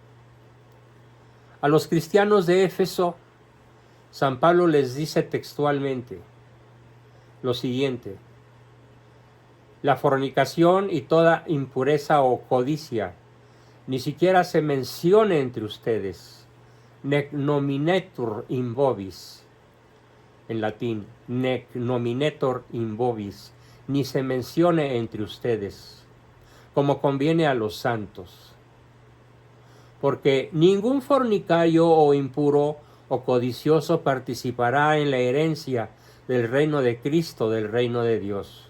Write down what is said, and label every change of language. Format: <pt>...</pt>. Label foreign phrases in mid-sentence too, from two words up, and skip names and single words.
<es>A los cristianos de Éfeso, San Pablo les dice textualmente lo siguiente: la fornicación y toda impureza o codicia ni siquiera se mencione entre ustedes.</es> <la>Nec nominetur in vobis,</la> <es>en latín,</es> <la>nec nominetur in vobis,</la> <es>ni se mencione entre ustedes, como conviene a los santos. Porque ningún fornicario o impuro o codicioso participará en la herencia del reino de Cristo, del reino de Dios.</es>